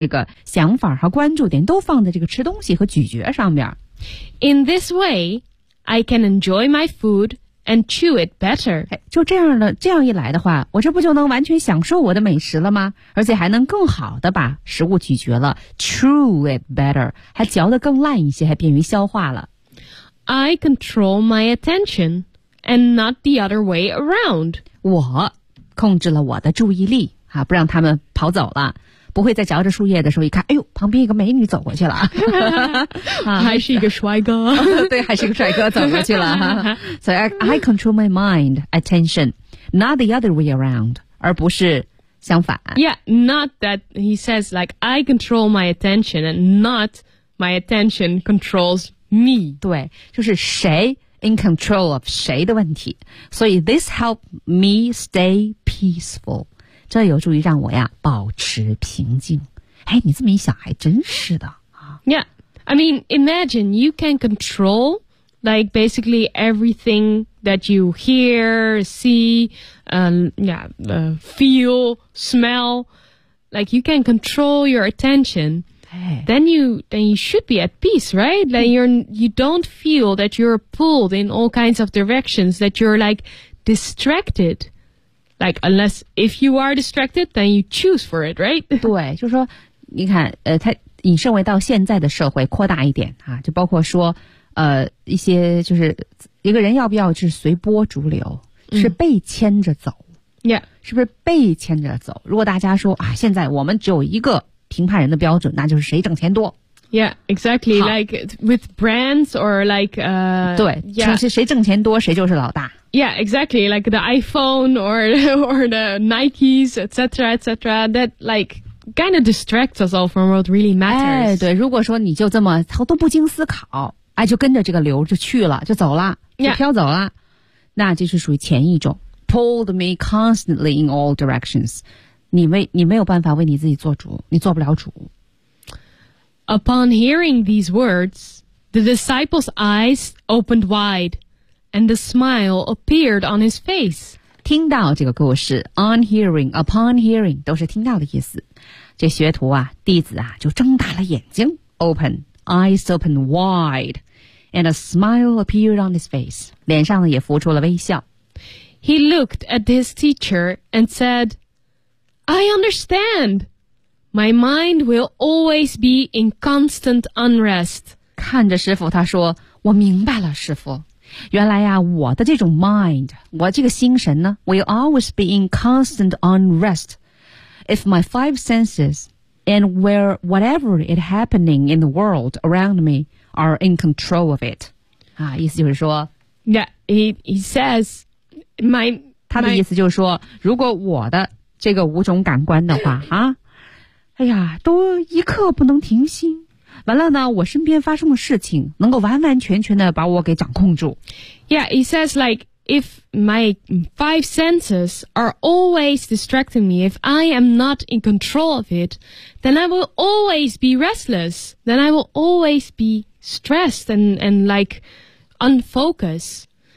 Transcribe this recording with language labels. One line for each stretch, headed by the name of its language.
Chinese: 这个想法和关注点都放在这个吃东西和咀嚼上面。
English: In this way, I can enjoy my food and chew it better.
Chinese: 就这样的，这样一来的话，我这不就能完全享受我的美食了吗？而且还能更好的把食物咀嚼了 ，
English: chew it better，
Chinese: 还嚼得更烂一些，还便于消化了。
English: I control my attention and not the other way around.
Chinese: 我控制了我的注意力，啊，不让他们跑走了。不会在嚼着树叶的时候一看，哎呦，旁边一个美女走过去了，还是一个帅哥，对，还是一个帅哥走过去了。
English: 所以 I control my mind, attention, not the other way around,
Chinese: 而不是相反。
English: Yeah, not that he says like I control my attention and not my attention controls me.
Chinese: 对，就是谁
English: in control of
Chinese: 谁的问题。所以
English: this helped me stay peaceful.
Chinese: 这有助于让我呀保持平静。哎，你这么一想还真是的啊。
English: Yeah, I mean, imagine you can control like basically everything that you hear, see, feel, smell. Like you can control your attention. Then you should be at peace, right? Then you don't feel that you're pulled in all kinds of directions, that you're like distracted. Like, unless if you are distracted, then you choose for it, right?
Chinese: 对，就是说，你看，它引申为到现在的社会，扩大一点啊，就包括说，一些就是一个人要不要是随波逐流，是被牵着走
English: ，Yeah，
Chinese: 是不是被牵着走？如果大家说啊，现在我们只有一个评判人的标准，那就是谁挣钱多。
English: Yeah, exactly. Like with brands or like,
Chinese: 对，就是谁挣钱多，谁就是老大。
English: Yeah, exactly. Like the iPhone or the Nikes, etc., etc. That like kind of distracts us all from what really matters.
Chinese: 哎，对，如果说你就这么操都不经思考，哎，就跟着这个流就去了，就走了，就飘走了，
English: yeah.
Chinese: 那这是属于前一种 ，
English: pulled me constantly in all directions.
Chinese: 你没有办法为你自己做主，你做不了主。
English: Upon hearing these words, the disciple's eyes opened wide, and a smile appeared on his face.
Chinese: 听到这个故事 ,
English: on hearing, upon hearing,
Chinese: 都是听到的意思。这学徒啊，弟子啊，就睁大了眼睛
English: ,open, eyes opened wide, and a smile appeared on his face.
Chinese: 脸上也浮出了微笑。
English: He looked at his teacher and said, I understand! My mind will always be in constant unrest.
Chinese: 看着师父他说我明白了师父。原来呀我的这种 mind, 我这个心神呢
English: will always be in constant unrest. If my five senses and where whatever is happening in the world around me are in control of it.
Chinese: 啊意思就是说
English: Yeah, he says, my...
Chinese: 他的意思就是说如果我的这个五种感官的话啊哎呀都一刻不能停心。完了呢我身边发生的事情能够完完全全的把我给掌控住。
English: Yeah, he says like, if my five senses are always distracting me, if I am not in control of it, then I will always be restless, then I will always be stressed and like, unfocused.